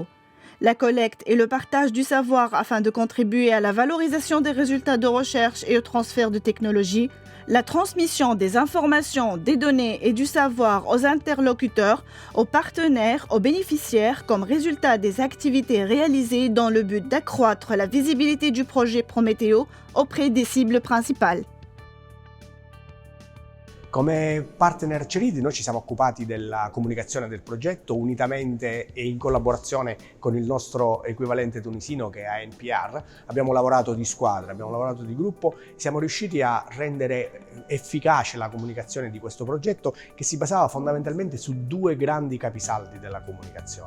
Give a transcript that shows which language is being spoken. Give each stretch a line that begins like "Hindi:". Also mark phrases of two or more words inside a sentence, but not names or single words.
French: La collecte et le partage du savoir afin de contribuer à la valorisation des résultats de recherche et au transfert de technologies, la transmission des informations, des données et du savoir aux interlocuteurs, aux partenaires, aux bénéficiaires comme résultat des activités réalisées dans le but d'accroître la visibilité du projet Prométhéo auprès des cibles principales.
Italian: Come partner Ceridi noi ci siamo occupati della comunicazione del progetto unitamente e in collaborazione con il nostro equivalente tunisino che è ANPR. Abbiamo lavorato di squadra, abbiamo lavorato di gruppo, siamo riusciti a rendere efficace la comunicazione di questo progetto che si basava fondamentalmente su 2 grandi capisaldi della comunicazione.